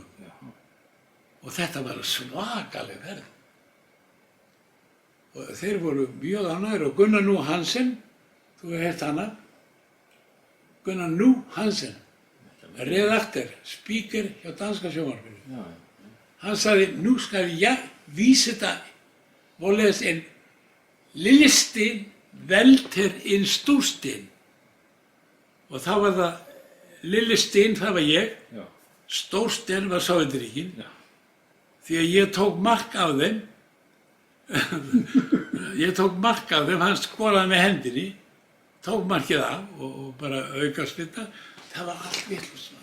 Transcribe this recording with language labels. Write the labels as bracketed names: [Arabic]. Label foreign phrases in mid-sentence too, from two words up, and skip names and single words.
[Icelandic] Og þetta var svakaleg ferð. Og þeir voru mjög ánægðir og Gunnar Nú Hansen, þú hefur heyrt hana, Gunnar Nú Hansen, redaktor, speaker hjá danska sjónvarpinu. [Danish] Han sagði, nú skal jeg vise deg hvorledes en lille sten velter en stor sten. [Icelandic] Og þá var það, [Danish] lille sten, [Icelandic] það var ég, stór sten var Sovétríkin, því að ég tók mark af þeim, hann skoraði með hendinni, tók markið af og bara aukaspyrna, það var allt vitlaust.